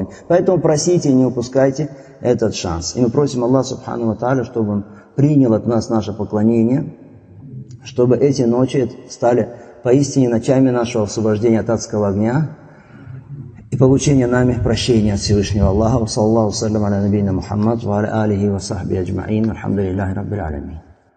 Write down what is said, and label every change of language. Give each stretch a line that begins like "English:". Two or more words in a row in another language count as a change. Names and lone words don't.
Russian: Поэтому просите и не упускайте этот шанс. И мы просим Аллаха
Arabic: سبحانه تعالى,
Russian: чтобы Он принял от нас наше поклонение, чтобы эти ночи стали поистине ночами нашего освобождения от адского огня и получения нами прощения от Всевышнего Аллаха.
Arabic: صلى الله سلم على نبينا محمد وعلى آله وصحبه أجمعين. الحمد لله رب العالمين.